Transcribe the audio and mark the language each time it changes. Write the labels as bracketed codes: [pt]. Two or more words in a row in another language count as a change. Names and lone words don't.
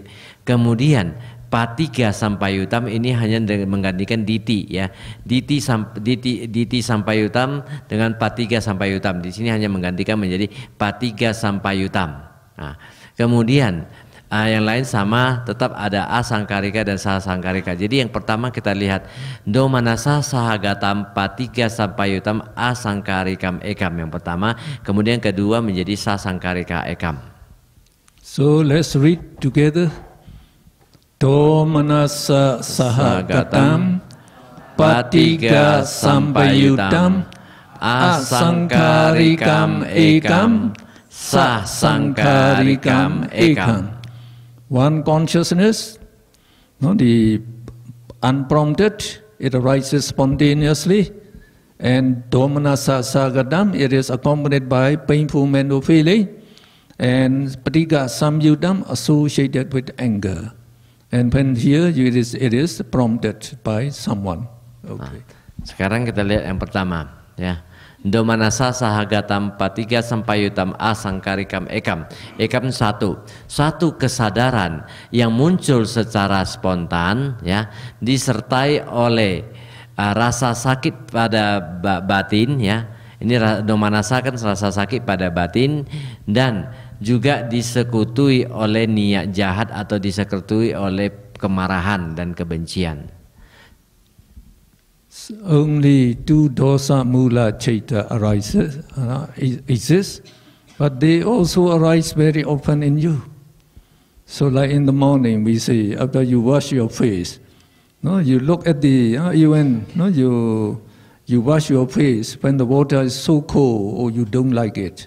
[id] Kemudian [pi] patiga sampayutam [id] ini hanya menggantikan diti, ya. [pi] Diti sampayutam dengan patiga sampayutam. [id] Di sini hanya menggantikan menjadi [pi] patiga sampayutam. [id] Nah, kemudian yang lain sama, tetap ada asangkarika dan sasangkarika. Jadi yang pertama kita lihat [pi] domanasa sahagatam patiga sampayutam asangkarikam ekam [id] yang pertama, kemudian kedua menjadi [pi] sasangkarika ekam. [en] So let's read together. [pi] Domanasa sahagatam patiga sampayutam asangkarikam ekam sasangkarikam ekam. [en] One consciousness, the unprompted, it arises spontaneously, and [pi] domanasa sagadam, [en] it is accompanied by painful mental feeling, and [pi] patiga samyudam [en] associated with anger. And when here it is prompted by someone. Okay. [id] Sekarang kita lihat yang pertama, ya. [pi] Domanasa sahagatam patiga sampayutam asangkarikam ekam. [id] Ekam satu kesadaran yang muncul secara spontan, ya, disertai oleh rasa sakit pada batin, ya. Ini domanasa kan rasa sakit pada batin, dan juga disekutui oleh niat jahat atau disekutui oleh kemarahan dan kebencian. [en] Only two [pi] dosa mula chaita [en] arises, exist, but they also arise very often in you. So like in the morning we say, after you wash your face, no, you look at the, even no, you wash your face when the water is so cold or you don't like it.